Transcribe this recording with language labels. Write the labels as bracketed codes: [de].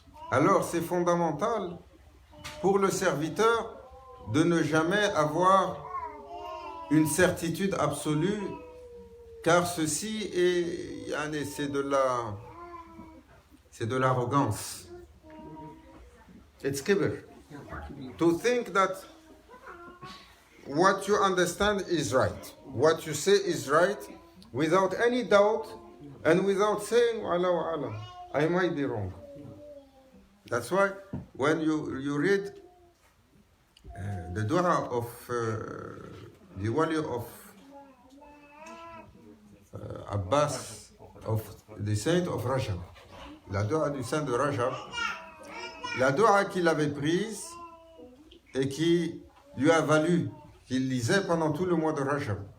[fr] Alors c'est fondamental pour le serviteur de ne jamais avoir une certitude absolue, car ceci est, c'est de l'arrogance. [en] It's kibr. To think that what you understand is right, what you say is right, without any doubt and without saying, Allah, I might be wrong. That's why when you read the dua of the wali of Abbas, of the saint of Rajab, [fr] la dua du saint de Rajab, la dua qu'il avait prise et qui lui a valu, qu'il lisait pendant tout le mois de Rajab.